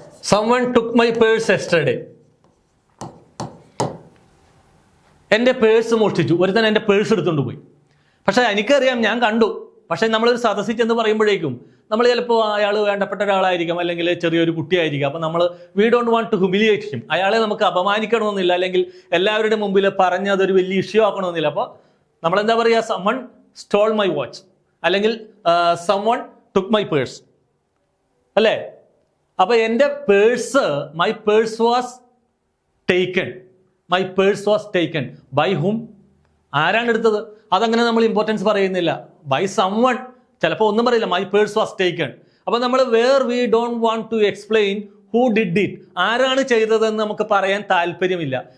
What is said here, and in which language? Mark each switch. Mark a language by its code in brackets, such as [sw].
[en] someone took my purse yesterday. [ml] എൻ്റെ purse മോഷ്ടിച്ചു. ഒരുത്തൻ എൻ്റെ പേഴ്സ് എടുത്തുകൊണ്ട് പോയി. പക്ഷേ എനിക്കറിയാം, ഞാൻ കണ്ടു. പക്ഷേ നമ്മളൊരു സദസ്സിൽ ചെന്ന് പറയുമ്പോഴേക്കും നമ്മൾ ചിലപ്പോൾ അയാൾ വേണ്ടപ്പെട്ട ഒരാളായിരിക്കും, അല്ലെങ്കിൽ ചെറിയൊരു കുട്ടിയായിരിക്കും. അപ്പോൾ നമ്മൾ [en] we don't want to humiliate him, [ml] അയാളെ നമുക്ക് അപമാനിക്കണമെന്നില്ല, അല്ലെങ്കിൽ എല്ലാവരുടെ മുമ്പിൽ പറഞ്ഞ് അതൊരു വലിയ ഇഷ്യൂ ആക്കണമെന്നില്ല. അപ്പോൾ നമ്മളെന്താ പറയുക? [en] someone stole my watch, അല്ലെങ്കിൽ someone took my purse, അല്ലേ? [ml] അപ്പോൾ എൻ്റെ purse, [en] My purse was taken. My purse was taken by whom, [ml] ആരാണ് എടുത്തത്? അതങ്ങനെ നമ്മൾ ഇമ്പോർട്ടൻസ് പറയുന്നില്ല. ബൈ someone, ചിലപ്പോൾ ഒന്നും പറയില്ല. [en] My purse was taken. അപ്പോൾ നമ്മൾ where we don't want to explain who did it, [ml] ആരാണ് ചെയ്തതെന്ന് നമുക്ക് പറയാൻ താല്പര്യമില്ല.